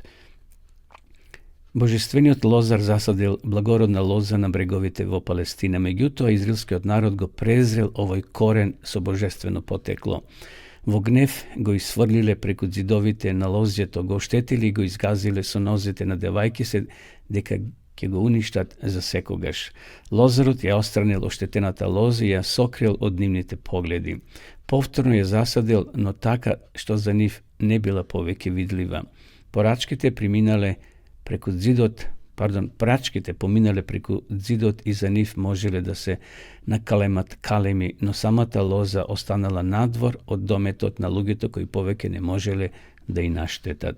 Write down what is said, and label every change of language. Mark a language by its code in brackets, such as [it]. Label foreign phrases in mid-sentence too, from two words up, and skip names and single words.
[mk] Божествениот Лозар засадил благородна лоза на бреговите во Палестина, меѓутоа израелскиот народ го презрел овој корен со божествено потекло. Во гнев го исфрлиле преку зидовите на лозјето, го оштетили и го изгазиле со нозете на девајки се, дека ќе го уништат за секогаш. Лозарот ја остранил оштетената лоза и ја сокрил од нивните погледи. Повторно ја засадил, no така, що за нив не била повеќе видлива. Прачките поминале преку зидот и за нив можеле да се накалемат калеми, но самата лоза останала надвор од дометот на луѓето кои повеќе не можеле да и наштетат.